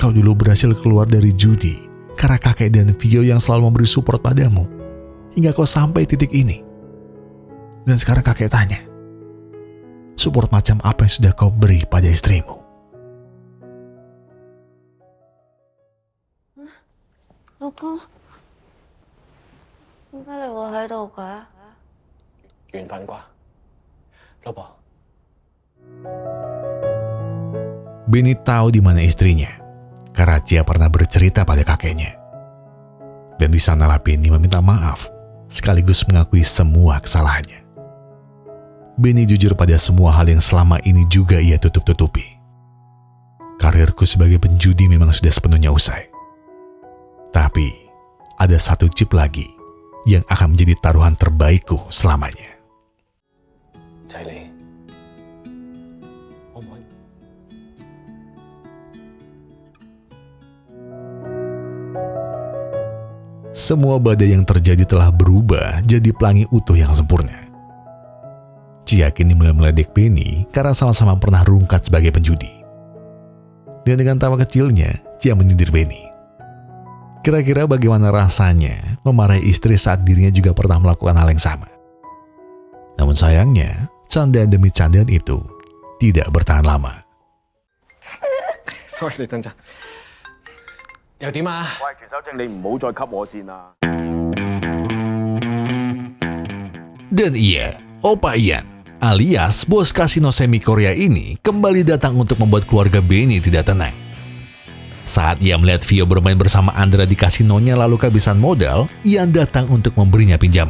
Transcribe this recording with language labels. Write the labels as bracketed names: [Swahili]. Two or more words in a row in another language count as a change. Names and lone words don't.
[Indonesian] kau dulu berhasil keluar dari judi karena kakek dan Vio yang selalu memberi support padamu hingga kau sampai titik ini. Dan sekarang kakek tanya, support macam apa yang sudah kau beri pada istrimu? Lakom, [Cantonese] 點解你會喺度嘅？緣分啩，老婆。 [Indonesian] Benny tahu di mana istrinya karena Cia pernah bercerita pada kakeknya. Dan di sanalah Benny meminta maaf sekaligus mengakui semua kesalahannya. Benny jujur pada semua hal yang selama ini juga ia tutup-tutupi. Karirku sebagai penjudi memang sudah sepenuhnya usai. Tapi ada satu chip lagi yang akan menjadi taruhan terbaikku selamanya. [Cantonese] 就係你，可唔可以？ [Indonesian] Semua badai yang terjadi telah berubah jadi pelangi utuh yang sempurna. Cia kini mulai meledek Benny karena sama-sama pernah rungkat sebagai penjudi. Dan dengan tawa kecilnya, Cia menyindir Benny. Kira-kira bagaimana rasanya memarahi istri saat dirinya juga pernah melakukan hal yang sama. Namun sayangnya, candaan demi candaan itu tidak bertahan lama. [Cantonese] Sorry，你等陣。又點啊？喂，權守正，你唔好再吸我線啦。 [Indonesian] Dan iya, Opa Ian alias bos kasino semi Korea ini kembali datang untuk membuat keluarga Benny tidak tenang. Saat ia melihat Vio bermain bersama Andra di kasinonya lalu kehabisan modal, Ian datang untuk memberinya pinjaman.